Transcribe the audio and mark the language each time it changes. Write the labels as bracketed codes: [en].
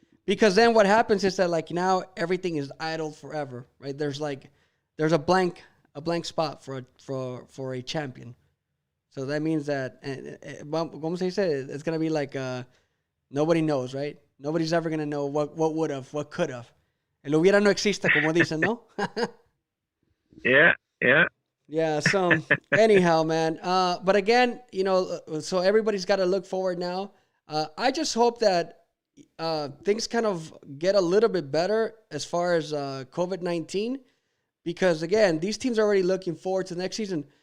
[en] Because then what happens is that like now everything is idle forever, right? There's a blank spot for a champion. So that means that, [es] como se dice, [en] it's going to be like nobody knows, right? Nobody's ever going to know what would have, what could have. [es] El hubiera no existe, como dicen, ¿no? [en] Yeah, yeah. Yeah, so anyhow, man. But again, so everybody's got to look forward now. I just hope that things kind of get a little bit better as far as COVID-19, because again, these teams are already looking forward to the next season.